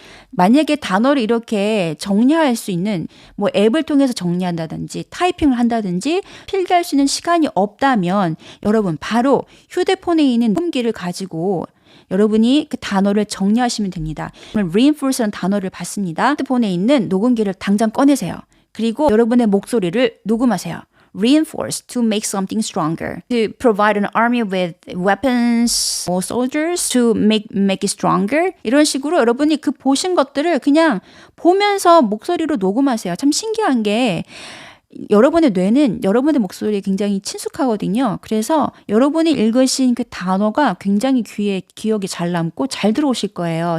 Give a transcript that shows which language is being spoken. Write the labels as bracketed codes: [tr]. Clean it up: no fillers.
[ko] 만약에 단어를 이렇게 정리할 수 있는 뭐 앱을 통해서 정리한다든지 타이핑을 한다든지 필기할 수 있는 시간이 없다면 여러분 바로 휴대폰에 있는 녹음기를 가지고 여러분이 그 단어를 정리하시면 됩니다. 오늘 reinforce라는 단어를 봤습니다. 휴대폰에 있는 녹음기를 당장 꺼내세요. 그리고 여러분의 목소리를 녹음하세요. [en] Reinforce to make something stronger. To provide an army with weapons or soldiers to make it stronger. [ko] 이런 식으로 여러분이 그 보신 것들을 그냥 보면서 목소리로 녹음하세요. 참 신기한 게 여러분의 뇌는 여러분의 목소리에 굉장히 친숙하거든요. 그래서 여러분이 읽으신 그 단어가 굉장히 귀에 기억이 잘 남고 잘 들어오실 거예요.